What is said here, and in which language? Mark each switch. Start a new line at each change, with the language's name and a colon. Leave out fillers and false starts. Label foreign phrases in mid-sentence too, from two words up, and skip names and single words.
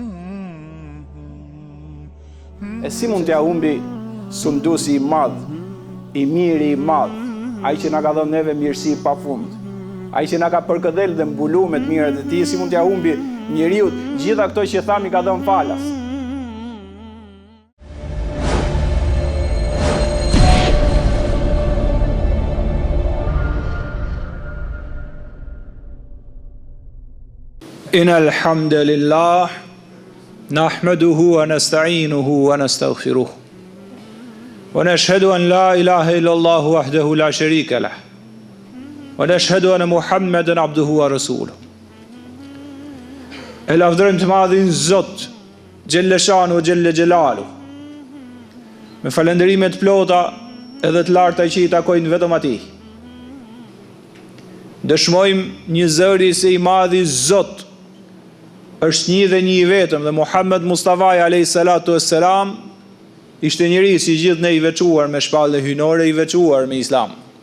Albanian: E si mund t'ja humbi sunduesi i madh, i miri i madh, ai që na ka dhënë neve mirësi pafund, ai që na ka përkëdhel dhe mbulu me të mirat e tij, si mund t'ja humbi njeriu gjitha këto që thami ka dhënë falas?
Arabic: إن الحمد لله نحمده ونستعينه ونستغفره ونشهد أن لا إله إلا الله وحده لا شريك له ونشهد أن محمدا عبده ورسوله.
Albanian: E lavdërojmë të madhin Zot
Arabic: جل شأنه جل جلاله
Albanian: me falënderimet plota edhe të larta që i takojnë vetëm atij. Dëshmojmë një zëri se i madhi Zot është një dhe një i vetëm, dhe Muhammed Mustafa
Arabic: عليه الصلاة والسلام
Albanian: ishte njeri si gjithë ne i veçuar me shpallë hyjnore, i veçuar me Islam.